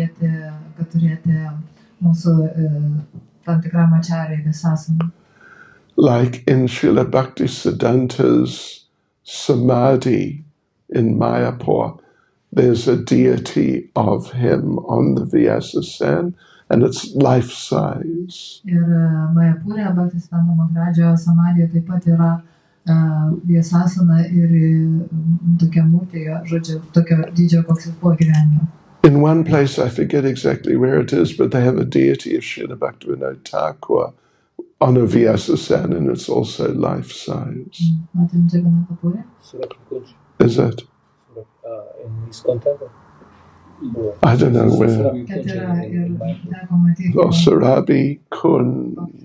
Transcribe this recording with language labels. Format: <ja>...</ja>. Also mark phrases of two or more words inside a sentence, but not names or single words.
<en>Like in Srila Bhaktisiddhanta's Samadhi in Mayapur, there's a deity of him on the Vyasasan, and it's life-size.</en> <lt>Ir Mayapurė Bhaktisiddhanta Maharajo Samadhi taip pat yra Vyasasana ir tokia mūtė, žodžiu, tokio dydžio, koks jis buvo gyvenime.</lt> <en>In one place, I forget exactly where it is, but they have a deity of Srila Bhaktivinoda Thakur on a Vyasasan, and it's also life-size. Is it? In ISKCON temple? I don't know where. Oh, Sarabi Kunj.</en>